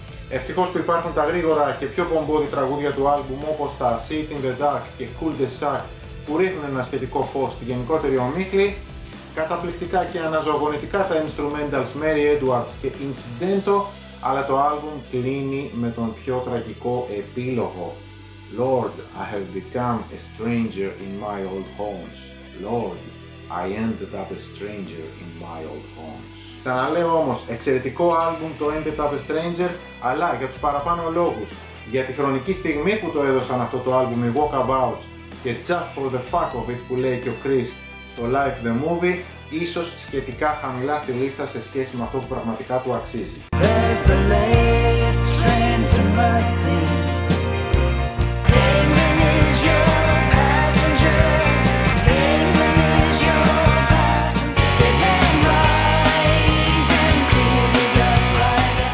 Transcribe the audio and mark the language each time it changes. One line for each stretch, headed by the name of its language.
Greek: Ευτυχώς που υπάρχουν τα γρήγορα και πιο πομπόδι τραγούδια του άλμπουμ όπως τα Sit in the Dark και Cul de Sac, που ρίχνουν ένα σχετικό φως στη γενικότερη ομίχλη. Καταπληκτικά και αναζωογονητικά τα instrumentals Mary Edwards και Incidento, αλλά το άλμπουμ κλείνει με τον πιο τραγικό επίλογο.
English: Lord, I have become a stranger in my old homes. Lord, I ended up a stranger in my old homes.
Greek: Ξαναλέω όμως, εξαιρετικό άλμπουμ το Ended Up a Stranger, αλλά για τους παραπάνω λόγους, για τη χρονική στιγμή που το έδωσαν αυτό το άλμπουμ οι Walkabouts και
English: Just for the fuck of it
Greek: που λέει και ο Chris στο Life the Movie, ίσως σχετικά χαμηλά στη λίστα σε σχέση με αυτό που πραγματικά του αξίζει.
English: There's a late train to Mercy. Hangman is your passenger. Hangman is your passenger. Take and rise and cool the dust like a